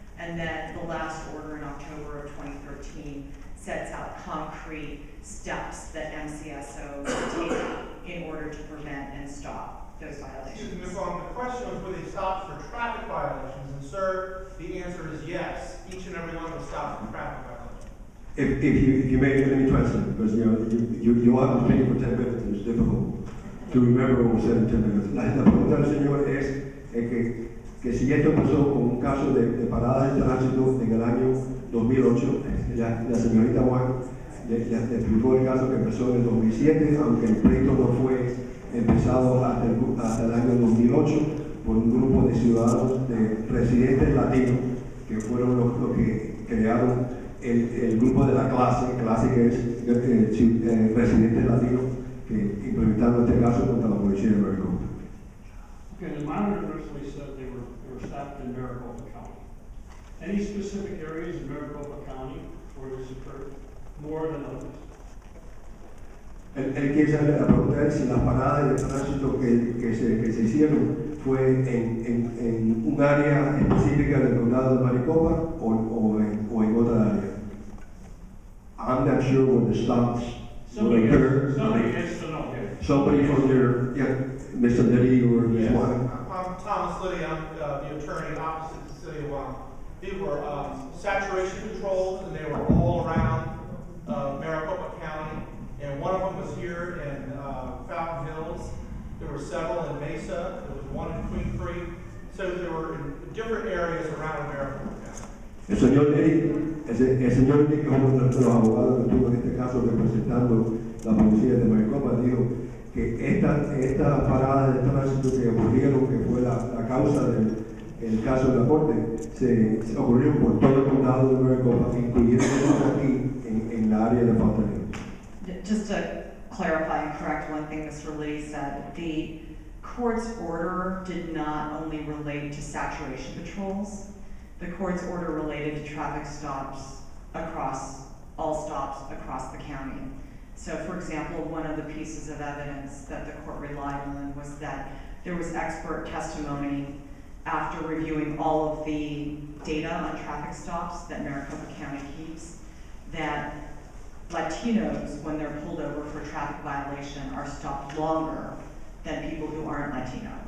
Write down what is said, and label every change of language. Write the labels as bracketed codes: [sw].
[en] And then the last order in October of 2013 sets out concrete steps that MCSO will take in order to prevent and stop those violations. Excuse me, Ms. Long, the question was were they stopped for traffic violations? And sir, the answer is yes. Each and every one was stopped for traffic violations. If you may, let me translate, because you all have been speaking for 10 minutes, and it's difficult to remember what was said in 10 minutes. [es] La pregunta del señor es que si esto empezó con un caso de parada de tránsito en el año 2008, la señorita Juan le explicó el caso que empezó en el 2007, aunque el pleito no fue empezado hasta el año 2008 por un grupo de ciudadanos, de residentes latinos, que fueron los que crearon el grupo de la clase que es residentes latinos, que implementaron este caso contra la policía de Maricopa. [en] Okay, the monitor originally said they were stopped in Maricopa County. Any specific areas in Maricopa County where this occurred more than others? [es] Él quiere saber, la pregunta es si las paradas de tránsito que se hicieron fue en un área específica del condado de Maricopa o en otra área. [en] I'm not sure where the stops Somebody occurred. has to know. Somebody from your, Mr. Liddy or Ms. Yes. Juan. I'm Thomas Liddy. I'm the attorney opposite the city of Juan. These were saturation controls, and they were all around Maricopa County. And one of them was here in Fountain Hills. There were several in Mesa. There was one in Queen Creek. So there were in different areas around Maricopa County. [es] El señor Liddy, que es uno de los abogados que estuvo en este caso representando la policía de Maricopa, dijo que estas paradas de tránsito que ocurrieron, que fue la causa del caso de la corte, se ocurrieron por todo el condado de Maricopa, incluyendo aquí en la área de Fountain Hills. [en] Just to clarify and correct one thing Mr. Liddy said, the court's order did not only relate to saturation patrols. The court's order related to traffic stops all stops across the county. So for example, one of the pieces of evidence that the court relied on was that there was expert testimony after reviewing all of the data on traffic stops that Maricopa County keeps, that Latinos, when they're pulled over for a traffic violation, are stopped longer than people who aren't Latino.